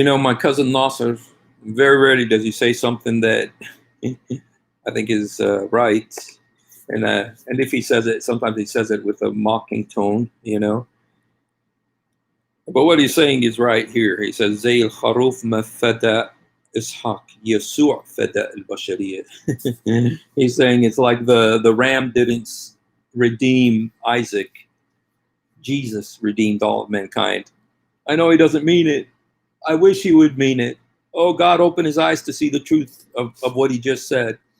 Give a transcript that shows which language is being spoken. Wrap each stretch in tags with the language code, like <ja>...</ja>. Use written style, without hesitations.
<en>My cousin Nasser, very rarely does he say something that I think is right. And if he says it, sometimes he says it with a mocking tone, But what he's saying is right here. He says,</en> <ar>زي الخروف ما فدى إسحاق يسوع فدى البشرية.</ar> <en>He's saying it's like the ram didn't redeem Isaac. Jesus redeemed all of mankind. I know he doesn't mean it. I wish he would mean it. Oh, God, open his eyes to see the truth of what he just said.</en>